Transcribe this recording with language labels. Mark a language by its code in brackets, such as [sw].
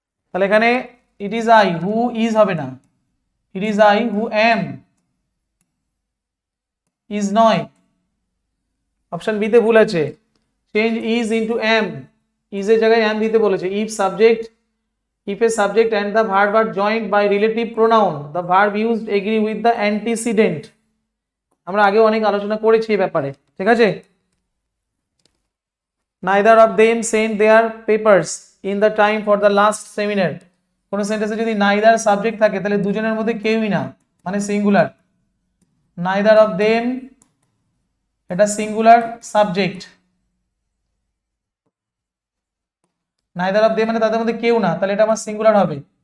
[bn] তাহলে এখানে [en] it is I who, is [bn] হবে না, [en] It is I who am, is নয়। [bn] অপশন বি তে ভুল আছে, [en] change is into am, [bn] is এর জায়গায় এম দিতে বলেছে। [en] If subject, if a subject and the verb are joined by relative pronoun, the verb used agree with the antecedent. [bn] আমরা আগে অনেক আলোচনা করেছি এই ব্যাপারে, ঠিক আছে? [en] neither of them sent their papers in the time for the last seminar. [bn] কোন সেন্টেন্সে যদি neither সাবজেক্ট থাকে তাহলে দুজনের মধ্যে কেউই না, মানে সিঙ্গুলার। neither of them এটা singular subject, neither of them মানে তাদের মধ্যে কেউ না, তাহলে এটা আমার সিঙ্গুলার হবে।